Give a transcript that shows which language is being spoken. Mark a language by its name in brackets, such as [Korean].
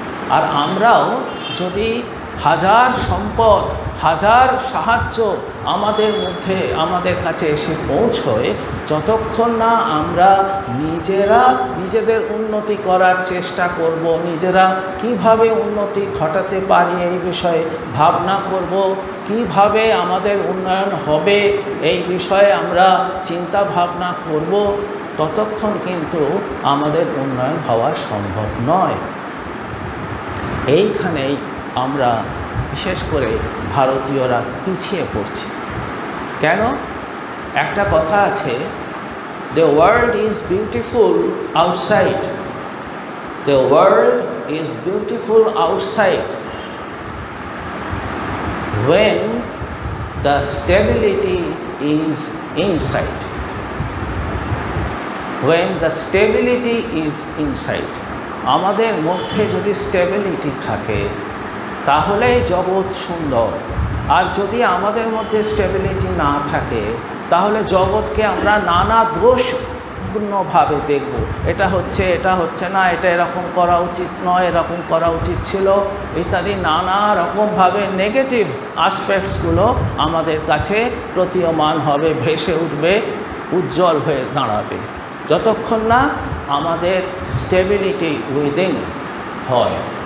[Bangla] আর আমরাও যদি হাজার সম্পদ, হাজার সাহায্য আমাদের মধ্যে, আমাদের কাছে এসে পৌঁছয়, যতক্ষণ না আমরা নিজেরা নিজেদের উন্নতি করার চেষ্টা করব, নিজেরা কিভাবে উন্নতি ঘটাতে পারি এই বিষয়ে ভাবনা করব, কিভাবে আমাদের উন্নয়ন হবে এই বিষয়ে আমরা চিন্তা ভাবনা করব, ততক্ষণ কিন্তু আমাদের উন্নয়ন হওয়া সম্ভব নয়। এইখানেই আমরা বিশেষ করে ভারতীয়রা পিছিয়ে পড়ছি। কেন? একটা কথা আছে, [English] The world is beautiful outside The world is beautiful outside when the stability is inside. When the stability is inside. [Bangla] আমাদের মধ্যে যদি স্টেবিলিটি থাকে তাহলেই জগৎ সুন্দর। আর যদি আমাদের মধ্যে স্টেবিলিটি না থাকে তাহলে জগৎকে আমরা নানা দোষপূর্ণভাবে দেখব। এটা হচ্ছে না, এটা এরকম করা উচিত নয়, এরকম করা উচিত ছিল ইত্যাদি নানা রকমভাবে নেগেটিভ আসপেক্টসগুলো আমাদের কাছে প্রতীয়মান হবে, ভেসে উঠবে, উজ্জ্বল হয়ে দাঁড়াবে, যতক্ষণ না আমাদের স্টেবিলিটি উইদিন হয়।